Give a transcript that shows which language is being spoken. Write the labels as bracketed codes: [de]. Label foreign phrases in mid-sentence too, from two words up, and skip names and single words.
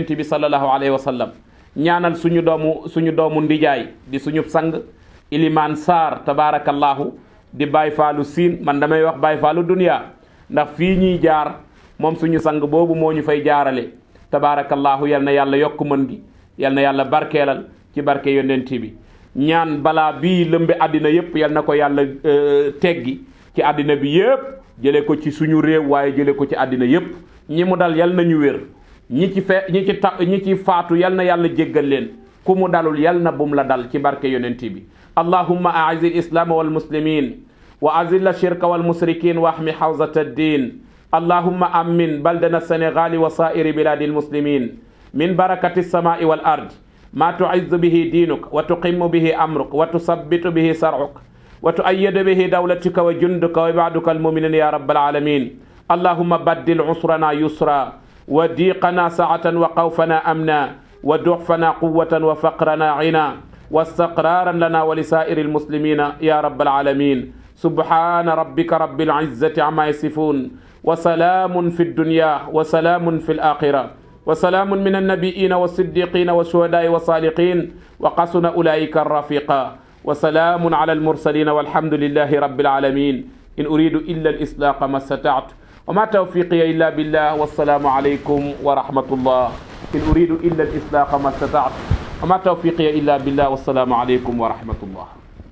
[wo] bi [ar] صلى الله عليه وسلم [wo] ñaanal suñu doomu ndijaay di suñu sang Ilimaan Sarr tabaarakallahu di Baay Faalu Siin man damay wax Baay Faalu Dunya ndax fii ñuy jaar moom suñu sang boobu moo ñu fay jaarale tabaarakallahu yal na yàlla yokk mën gi yal na yàlla barkeelal ci barke yonent bi ñaan balaa bii lëmbe àddina yépp yal na ko yàlla teggi ci àddina bi yépp jële ko ci suñu réew waaye jële ko ci àddina yépp ñi mu dal yal na ñu wér ñi ci faatu yal na yàlla jéggal leen ku mu dalul yal na bum la dal ci barke yonent bi [ar] اللهم أعز الإسلام والمسلمين وأذل الشرك والمشركين واحم حوزة الدين اللهم آمين بلدنا [wo] Sénégal [ar] وسائر بلاد المسلمين من بركات السماء والأرض ما تعز به دينك وتقيم به أمرك وتثبت به شرعك وتؤيد به دولتك وجندك و عبادك المؤمنين يا رب العالمين اللهم بدل عسرنا يسرا وضيقنا سعة وخوفنا أمنا وضعفنا قوة وفقرنا غنى واستقرارا لنا ولسائر المسلمين يا رب العالمين سبحان ربك رب العزة عما يصفون وسلام في الدنيا وسلام في الآخرة وسلام من النبيين والصديقين والشهداء والصالحين وحسن أولئك الرفيقا وسلام على المرسلين والحمد لله رب العالمين إن أريد إلا الإصلاح ما استطعت وما توفيقي إلا بالله والسلام عليكم ورحمة الله إن أريد إلا الإصلاح ما استطعت وما توفيقي إلا بالله والسلام عليكم ورحمة الله